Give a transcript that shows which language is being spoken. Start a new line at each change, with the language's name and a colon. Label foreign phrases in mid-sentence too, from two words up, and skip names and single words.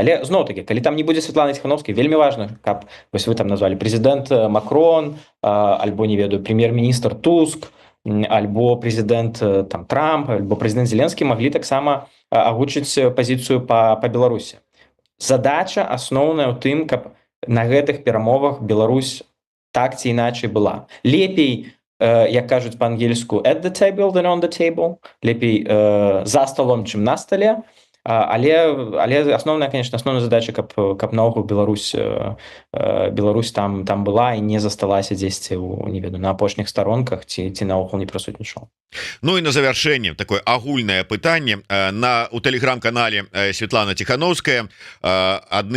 Belarusian: Але зноў-такі, калі там не будзе Светланы Ціхановскай, вельмі важна, каб, вось вы там назвалі, прэзідэнт Макрон, альбо, не ведаю, прэм'ер-міністр Туск, альбо прэзідэнт там Трамп, альбо прэзідэнт Зеленскі маглі таксама агучыць пазіцыю па Беларусі. Задача асноўная ў тым, каб на гэтых перамовах Беларусь так ці іначай была. Лепей, як кажуць па-ангельску,
English: at the table than on the table,
Belarusian: лепей за столом, чым на столе, Але асноўная, конечно, асноўная задача, каб наогул Беларусь там была і не засталася дзесьці не ведаю на апошніх старонках ці наогул не прысутнічаў. Ну і на завяршэнне такое агульнае пытанне у тэлеграм-канале Светлана Тихановская адным